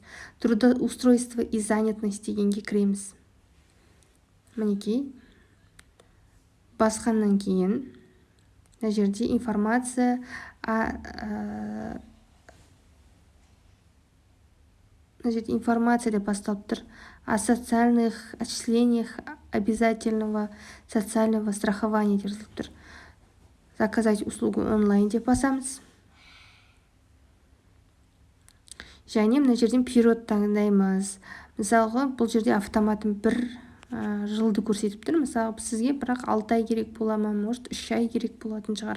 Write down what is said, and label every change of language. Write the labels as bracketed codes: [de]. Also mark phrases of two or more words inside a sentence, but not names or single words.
[ru] Трудоустройство и занятость [kk] дегенге кіреміз. Мінекей басқаннан кейін мына жерде информация деп басталып тұр. [ru] О социальных отчислениях обязательного социального страхования [kk] деп жазылып тұр. [ru] Заказать услугу онлайн [kk] деп басамыз. Және мына жерден период таңдаймыз. Мысалға, бұл жерде автоматын бір жылды көрсетіп тұр. Мысалы, сізге бірақ 6 ай керек бола ма, может 3 ай керек болатын шығар.